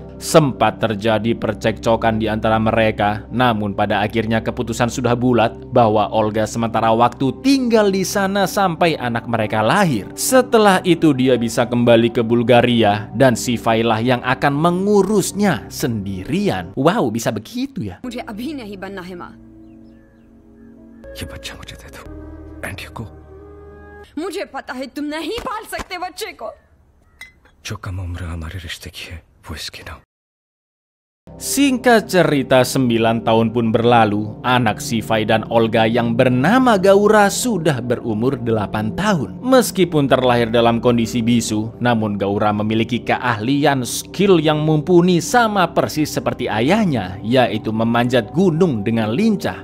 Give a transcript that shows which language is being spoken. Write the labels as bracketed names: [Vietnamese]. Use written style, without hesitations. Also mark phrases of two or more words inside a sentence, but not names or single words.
[Indonesian] Sempat terjadi percekcokan di antara mereka, namun pada akhirnya keputusan sudah bulat bahwa Olga sementara waktu tinggal di sana sampai anak mereka lahir. Setelah itu dia bisa kembali ke Bulgaria dan Sifai lah yang akan mengurusnya sendirian. Wow, bisa begitu ya? [Hindi] मुझे अभी नहीं बनना है माँ। ये बच्चा मुझे दे दो आंटी को। मुझे पता है तुम नहीं पाल सकते बच्चे को। जो कम उम्र हमारे रिश्ते की है वो इसकी ना। [Indonesian] Singkat cerita 9 tahun pun berlalu, anak Sifai dan Olga yang bernama Gaura sudah berumur 8 tahun. Meskipun terlahir dalam kondisi bisu, namun Gaura memiliki keahlian skill yang mumpuni sama persis seperti ayahnya, yaitu memanjat gunung dengan lincah.